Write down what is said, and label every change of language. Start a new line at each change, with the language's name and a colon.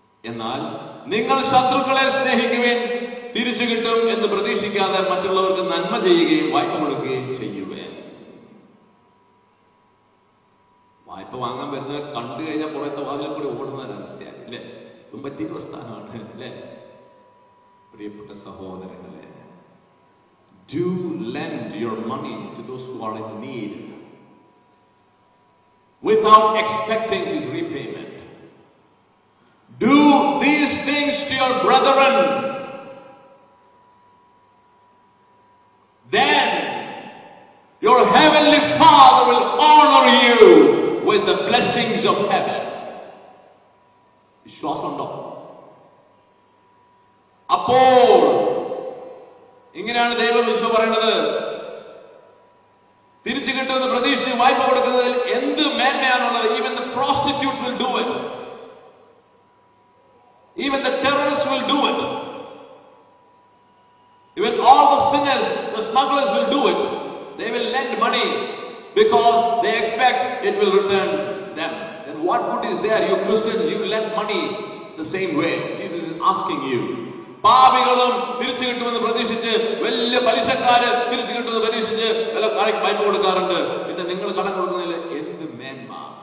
Malayalam: എന്നാൽ നിങ്ങൾ ശത്രുക്കളെ സ്നേഹിക്കുവിൻ, തിരിച്ചു കിട്ടും എന്ന് പ്രതീക്ഷിക്കാതെ മറ്റുള്ളവർക്ക് നന്മ ചെയ്യുകയും വായ്പ കൊടുക്കുകയും ചെയ്യുവേ. വായ്പ വാങ്ങാൻ വരുന്നത് കണ്ടു കഴിഞ്ഞാൽ പുറത്തെ വാതിലും കൂടി ഓടുന്ന ഒരവസ്ഥയാണ് അല്ലേ? ഇതും പറ്റിയുള്ള സ്ഥാനമാണ് അല്ലേ? പ്രിയപ്പെട്ട സഹോദരങ്ങളെ,
English: do lend your money to those who are in need without expecting his repayment. Do these things to your brethren, then your heavenly Father will honor you with the blessings of heaven.
Malayalam: വിശ്വാസം ഉണ്ടോ? അപ്പോൾ ഇങ്ങനെയാണ് ദൈവവിശ്വ പറയുന്നത്, തിരിച്ചു കിട്ടുമെന്ന് പ്രതീക്ഷിച്ച് വായ്പ കൊടുക്കുന്നതിൽ എന്ത് മേന്മയാണുള്ളത്?
English: Even the prostitutes will do it. Even the terrorists will do it. Even all the sinners, the smugglers will do it. They will lend money because they expect it will return them. Then what good is there? You Christians, you lend money the same way. Jesus is asking you.
Malayalam: പാപികളും തിരിച്ചു കിട്ടുമെന്ന് പ്രതീക്ഷിച്ച്, വലിയ പലിശക്കാര് തിരിച്ചു കിട്ടുമെന്ന് പ്രതീക്ഷിച്ച് വില വായ്പ കൊടുക്കാറുണ്ട്. പിന്നെ നിങ്ങൾ കടം കൊടുക്കുന്നതിൽ എന്ത് മേന്മ?